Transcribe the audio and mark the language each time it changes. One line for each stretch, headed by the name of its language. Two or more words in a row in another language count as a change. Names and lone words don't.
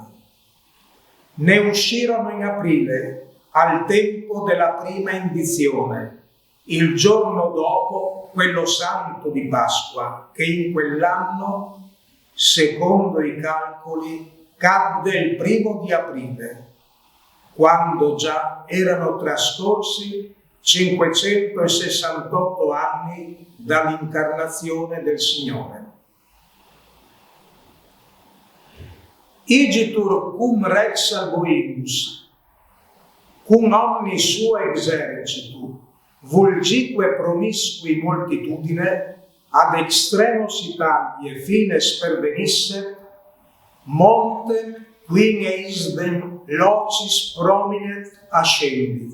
Italian: Ne uscirono in aprile, al tempo della prima indizione, il giorno dopo quello santo di Pasqua, che in quell'anno, secondo i calcoli, cadde il 1° di aprile, quando già erano trascorsi 568 anni dall'incarnazione del Signore.
Latin: Igitur cum rex alboibus, cum omni sua exercitu, vulgique promiscui multitudine, ad extremos Italiae fines pervenisset, montem quin eisdem locis prominet ascendit.